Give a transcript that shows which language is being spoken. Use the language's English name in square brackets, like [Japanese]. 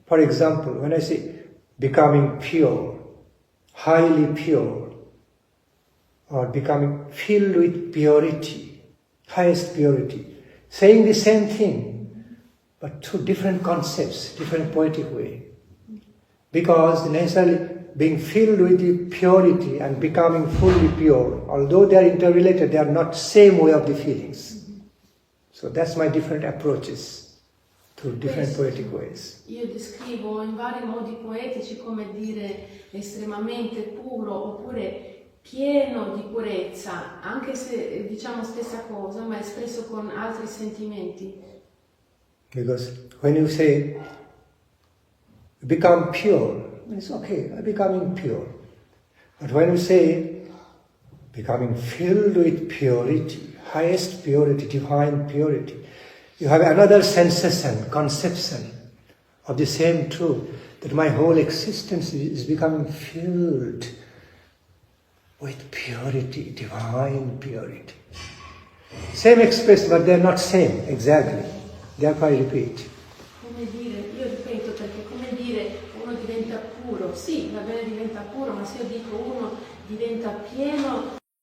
[English] For example, when I say becoming pure, highly pure, or becoming filled with purity, highest purity, saying the same thing, but through different concepts, different poetic way. Because necessarily being filled with the purity and becoming fully pure, although they are interrelated, they are not same way of the feelings. So that's my different approaches to different poetic ways. [Italian] Io descrivo in vari modi poetici come dire estremamente puro oppure pieno di purezza, anche se diciamo stessa cosa, ma espresso con altri sentimenti. [English] Because when you say become pure, it's okay, I'm becoming pure. But when you say becoming filled with purity, highest purity, divine purity, you have another sensation, conception of the same truth, that my whole existence is becoming filled with purity, divine purity. Same expression, but they're not same, exactly. Therefore I repeat. [Italian] Come dire, io ripeto perché come dire uno diventa puro, sì, va bene diventa puro, ma se io dico uno diventa pieno.